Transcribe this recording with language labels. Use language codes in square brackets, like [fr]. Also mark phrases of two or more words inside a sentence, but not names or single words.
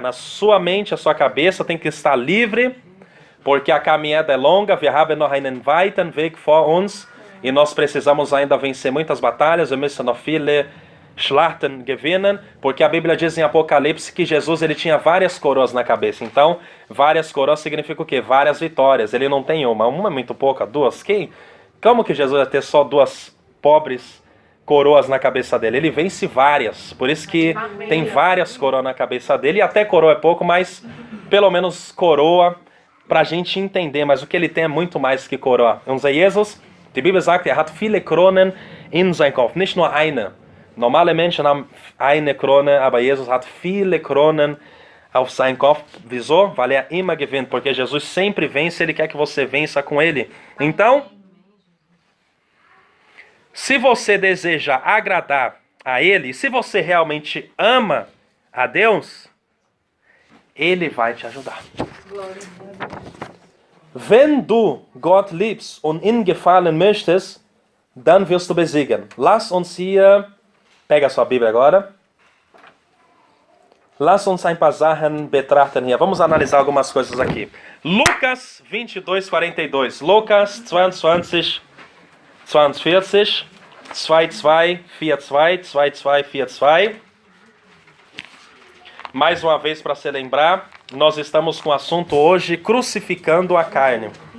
[pt] A sua mente, a sua cabeça tem que estar livre, porque a caminhada é longa. [de] Wir haben noch einen weiten Weg vor uns. [pt] E nós precisamos ainda vencer muitas batalhas. [de] Wir müssen noch viele Schlachten gewinnen, [pt] porque a Bíblia diz em Apocalipse que Jesus ele tinha várias coroas na cabeça. Então, várias coroas significa o quê? Várias vitórias. Ele não tem uma. Uma é muito pouca, duas. Como que Jesus ia ter só duas pobres coroas na cabeça dele? Ele vence várias. Por isso que tem várias coroas na cabeça dele. E até coroa é pouco, mas pelo menos coroa pra gente entender. Mas o que ele tem é muito mais que coroa. [de] Unser Jesus Die Bibel sagt, hat viele Kronen in seinem Kopf, nicht nur eine. Normale Menschen haben eine Krone, aber Jesus hat viele Kronen auf seinem Kopf. Wieso? Weil immer gewinnt, [pt] porque Jesus sempre vence, ele quer que você vença com ele. Então, se você deseja agradar a ele, se você realmente ama a Deus, ele vai te ajudar. [de] Wenn du Gott liebst und ihm gefallen möchtest, dann wirst du besiegen. Lass uns hier, [pt] pega sua Bíblia agora. [de] Lass uns ein paar Sachen betrachten hier. [pt] Vamos analisar algumas coisas aqui. Lucas 22, 42. Lucas 22, 42. 2,2, 4,2, 2,2, 4,2. Mais uma vez para se lembrar, nós estamos com o assunto hoje, crucificando a carne.